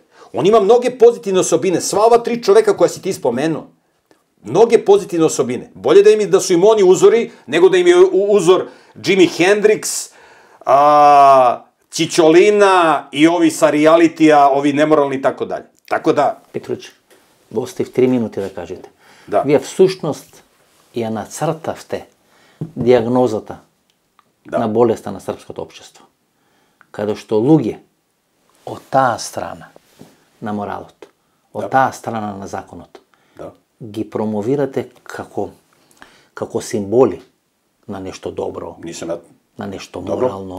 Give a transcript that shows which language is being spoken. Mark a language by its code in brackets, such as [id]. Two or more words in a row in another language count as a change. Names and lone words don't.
[sr] On ima mnoge pozitivne osobine, sva ova 3 čoveka koja si ti spomenuo, mnoge pozitivne osobine. Bolje da su im oni uzori, nego da im je uzor Jimi Hendrix, Ćićolina i ovi sa realitija, ovi nemoralni i tako dalje. Tako da... [mk] Петруч, го оставив 3 минути да кажете. Да. Вие всушност ја нацртавте диагнозата на болеста на српското општество. Каде што луѓе од таа страна на моралот, од таа страна на законот, ги промовирате како символи на нешто добро, на нешто морално.